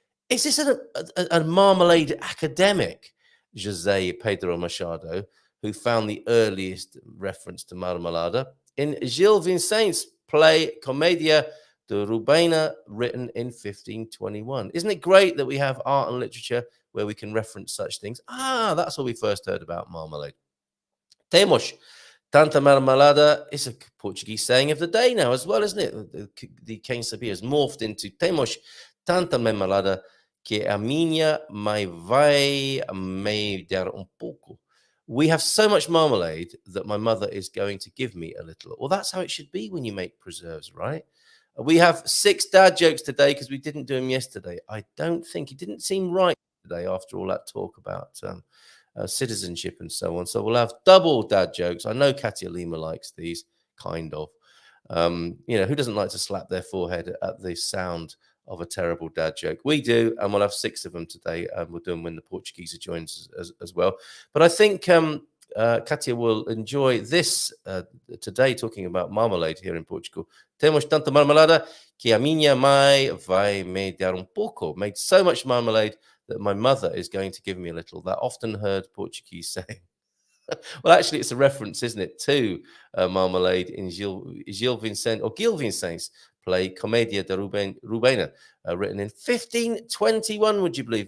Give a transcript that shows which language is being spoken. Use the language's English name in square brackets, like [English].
[English] Is this a marmalade academic, José Pedro Machado, who found the earliest reference to marmelada in Gil Vicent's play Comédia de Rubena, written in 1521. Isn't it great that we have art and literature where we can reference such things? That's where we first heard about marmalade. [Portuguese] Temos tanta marmelada [English] is a Portuguese saying of the day now as well, isn't it? The Cane Sabia has morphed into [Portuguese] temos tanta marmelada que a minha mãe vai me dar pouco. [English] We have so much marmalade that my mother is going to give me a little. Well, that's how it should be when you make preserves, right? We have 6 dad jokes today because we didn't do them yesterday. I don't think it didn't seem right today after all that talk about citizenship and so on. So we'll have double dad jokes. I know Cátia Lima likes these, kind of. Who doesn't like to slap their forehead at the sound of a terrible dad joke? We do, and we'll have 6 of them today. We'll do them when the Portuguese joins as well. But I think Cátia will enjoy this today, talking about marmalade here in Portugal. [Portuguese] Temos tanta marmelada que a minha mãe vai me dar pouco. [English] Made so much marmalade that my mother is going to give me a little. That often heard Portuguese saying. Well, actually, it's a reference, isn't it, to marmalade in Gil Vicent's play Comédia de Rubena, written in 1521, would you believe?